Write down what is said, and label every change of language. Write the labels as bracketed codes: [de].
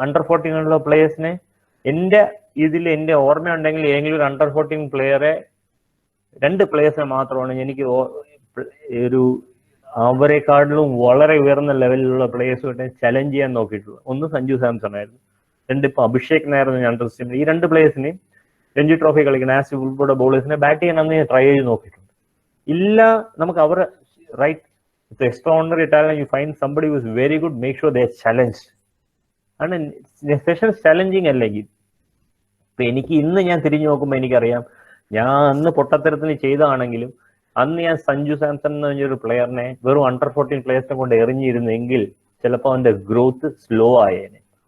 [ml] Under 14 പ്ലെയേഴ്സിനെ എന്റെ ഓർമ്മയുണ്ടെങ്കിൽ ഏതെങ്കിലും ഒരു അണ്ടർ 14 പ്ലെയറെ, 2 പ്ലെയേഴ്സിനെ മാത്രമാണ് എനിക്ക് ഒരു അവരെക്കാട്ടിലും വളരെ ഉയർന്ന ലെവലിലുള്ള പ്ലെയേഴ്സുമായിട്ട് ചലഞ്ച് ചെയ്യാൻ നോക്കിയിട്ടുള്ളത്. ഒന്ന് സഞ്ജു സാംസൺ ആയിരുന്നു, 2 ഇപ്പൊ അഭിഷേക് നായർന്ന് ഞാൻ ട്രസ്റ്റ് ചെയ്യുന്നത്. ഈ 2 പ്ലെയേഴ്സിനെയും രഞ്ജി ട്രോഫി കളിക്കുന്ന ആസ് ഉൾപ്പെടെ ബോളേഴ്സിനെ ബാറ്റ് ചെയ്യാൻ അന്ന് ഞാൻ ട്രൈ ചെയ്ത് നോക്കിയിട്ടുണ്ട്. ഇല്ല, നമുക്ക് അവരെ [en] Right with extraordinary talent, you find somebody who is very good, make sure they are challenged. And session challenging [ml] അല്ലെങ്കിൽ ഇപ്പൊ എനിക്ക് ഇന്ന് ഞാൻ തിരിഞ്ഞു നോക്കുമ്പോൾ എനിക്കറിയാം, ഞാൻ അന്ന് പൊട്ടത്തരത്തിന് ചെയ്തതാണെങ്കിലും അന്ന് ഞാൻ സഞ്ജു സാംസൺ എന്ന് പറഞ്ഞൊരു പ്ലെയറിനെ വെറും അണ്ടർ 14 പ്ലെയേഴ്സിനെ കൊണ്ട് എറിഞ്ഞിരുന്നെങ്കിൽ ചിലപ്പോൾ അവന്റെ ഗ്രോത്ത് സ്ലോ ആയേനെ.